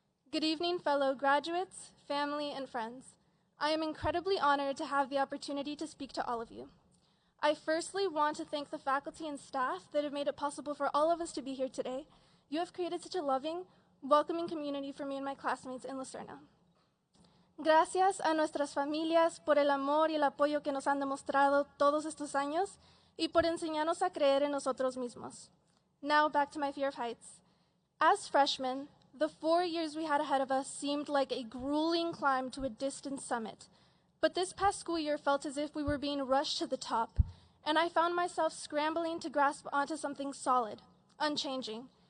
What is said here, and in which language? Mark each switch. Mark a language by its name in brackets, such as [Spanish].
[English] Good evening, fellow graduates, family, and friends. I am incredibly honored to have the opportunity to speak to all of you. I firstly want to thank the faculty and staff that have made it possible for all of us to be here today. You have created such a loving, welcoming community for me and my classmates in Lucerna. [Spanish] Gracias a nuestras familias por el amor y el apoyo que nos han demostrado todos estos años y por enseñarnos a creer en nosotros mismos. [English] Now back to my fear of heights. As freshmen, the 4 years we had ahead of us seemed like a grueling climb to a distant summit. But this past school year felt as if we were being rushed to the top, and I found myself scrambling to grasp onto something solid, unchanging.